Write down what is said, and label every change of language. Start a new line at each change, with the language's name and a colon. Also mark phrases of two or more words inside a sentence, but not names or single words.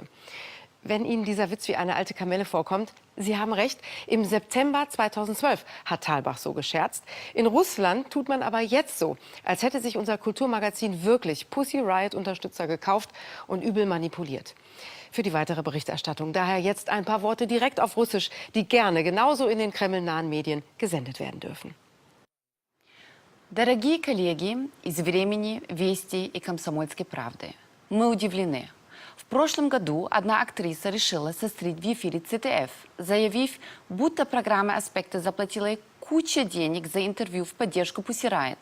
German: Wenn Ihnen dieser Witz wie eine alte Kamelle vorkommt, Sie haben recht, im September 2012 hat Thalbach so gescherzt. In Russland tut man aber jetzt so, als hätte sich unser Kulturmagazin wirklich Pussy Riot-Unterstützer gekauft und übel manipuliert. Für die weitere Berichterstattung daher jetzt ein paar Worte direkt auf Russisch, die gerne genauso in den kremlnahen Medien gesendet werden dürfen.
Russian: Дорогие коллеги из «Времени», «Вести» и «Комсомольской правды», мы удивлены. В прошлом году одна актриса решила сострить в эфире ЦТФ, заявив, будто программа «Аспекты» заплатила ей кучу денег за интервью в поддержку Pussy Riot.